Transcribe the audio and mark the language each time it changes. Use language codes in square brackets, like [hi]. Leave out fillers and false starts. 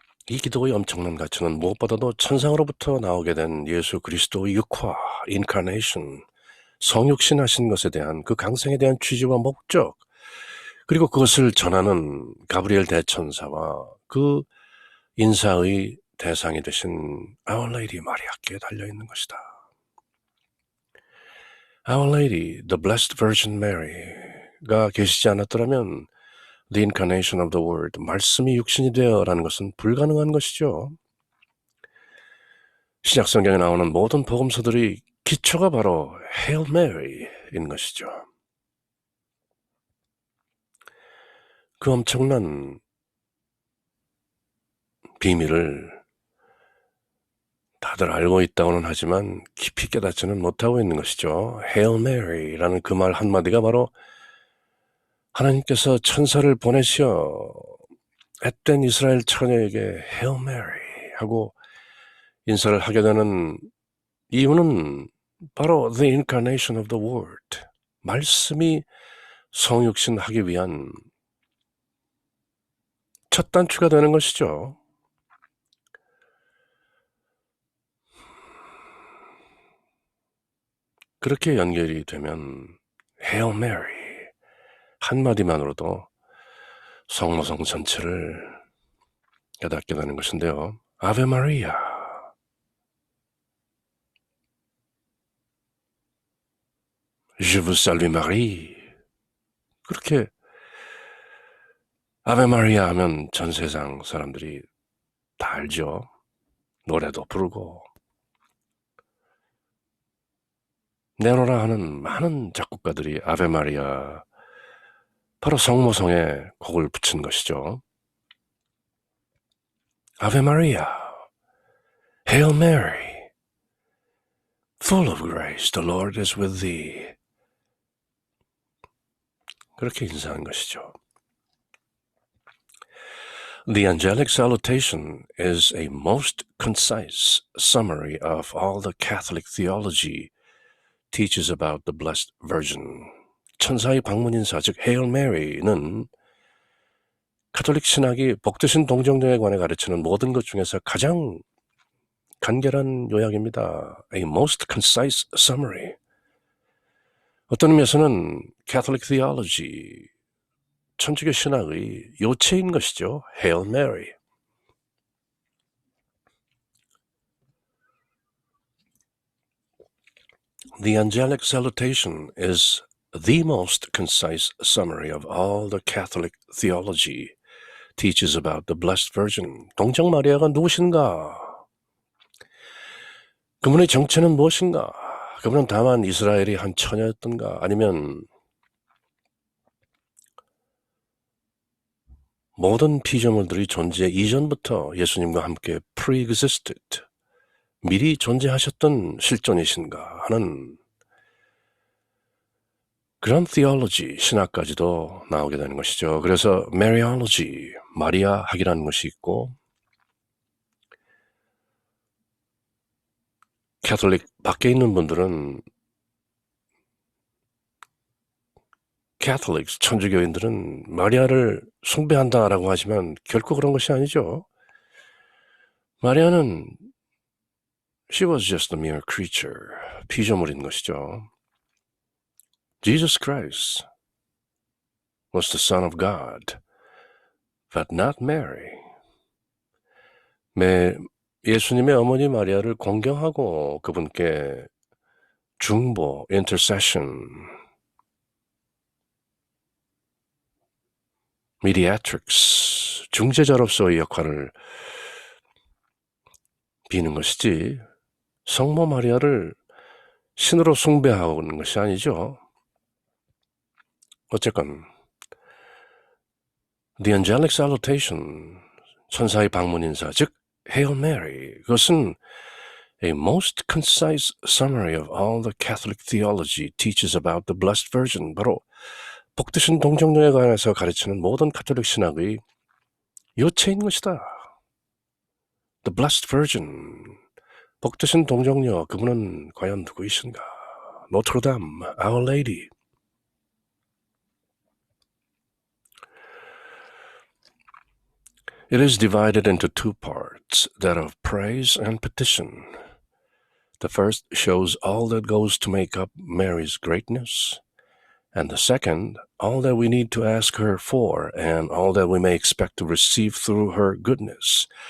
[ko] 이 기도의 엄청난 가치는 무엇보다도 천상으로부터 나오게 된 예수 그리스도의 육화, incarnation, 성육신하신 것에 대한 그 강성에 대한 취지와 목적, 그리고 그것을 전하는 가브리엘 대천사와 그 인사의 대상이 되신 Our Lady 마리아께 달려있는 것이다. Our Lady, the Blessed Virgin Mary가 계시지 않았더라면 [en] The Incarnation of the Word, [ko] 말씀이 육신이 되어라는 것은 불가능한 것이죠. 신약성경에 나오는 모든 복음서들의 기초가 바로 Hail Mary인 것이죠. 그 엄청난 비밀을 다들 알고 있다고는 하지만 깊이 깨닫지는 못하고 있는 것이죠. Hail Mary라는 그 말 한마디가 바로 하나님께서 천사를 보내시어 앳된 이스라엘 처녀에게 Hail Mary 하고 인사를 하게 되는 이유는 바로 [en] The Incarnation of the Word, [ko] 말씀이 성육신하기 위한 첫 단추가 되는 것이죠. 그렇게 연결이 되면 Hail Mary 한마디만으로도 성모성 전체를 깨닫게 되는 것인데요. [fr] Ave Maria, Je vous salue Marie. [ko] 그렇게 아베 마리아 하면 전 세상 사람들이 다 알죠. 노래도 부르고 네로라 하는 많은 작곡가들이 아베 마리아, 바로 성모성에 곡을 붙인 것이죠. [en] 아베 마리아, Hail Mary, full of grace, the Lord is with thee. [ko] 그렇게 인사한 것이죠. [en] The angelic salutation is a most concise summary of all the Catholic theology teaches about the Blessed Virgin. [ko] 천사의 방문 인사, 즉 Hail Mary는 가톨릭 신학이 복되신 동정녀에 관해 가르치는 모든 것 중에서 가장 간결한 요약입니다. [en] A most concise summary. [ko] 어떤 의미에서는 Catholic theology, 천주교 신학의 요체인 것이죠. [en] Hail Mary. The angelic salutation is the most concise summary of all the Catholic theology teaches about the Blessed Virgin. [ko] 동정 마리아가 누구신가? 그분의 정체는 무엇인가? 그분은 다만 이스라엘이 한 처녀였던가? 아니면 모든 피조물들이 존재 이전부터 예수님과 함께 pre-existed, 미리 존재하셨던 실존이신가 하는 그런 theology, 신학까지도 나오게 되는 것이죠. 그래서 Mariology, 마리아 학이라는 것이 있고, 캐톨릭 밖에 있는 분들은, 캐톨릭, 천주교인들은 마리아를 숭배한다라고 하지만 결코 그런 것이 아니죠. 마리아는 [en] She was just a mere creature, [ko] 피조물인 것이죠. [en] Jesus Christ was the Son of God, but not Mary. [ko] 예수님의 어머니 마리아를 공경하고 그분께 중보, intercession, mediatrix, 중재자로서의 역할을 비는 것이지 성모 마리아를 신으로 숭배하는 것이 아니죠. [en] 어쨌건 The angelic salutation, [ko] 천사의 방문 인사, 즉 [en] Hail Mary, 그것은 A most concise summary of all the Catholic theology teaches about the Blessed Virgin, [ko] 바로 복되신 동정녀에 관해서 가르치는 모든 가톨릭 신학의 요체인 것이다. The Blessed Virgin, 복되신 동정녀, 그분은 과연 누구이신가? 노트르담, Our Lady. [en] It is divided into two parts, that of praise and petition. The first shows all that goes to make up Mary's greatness, and the second, all that we need to ask her for, and all that we may expect to receive through her goodness.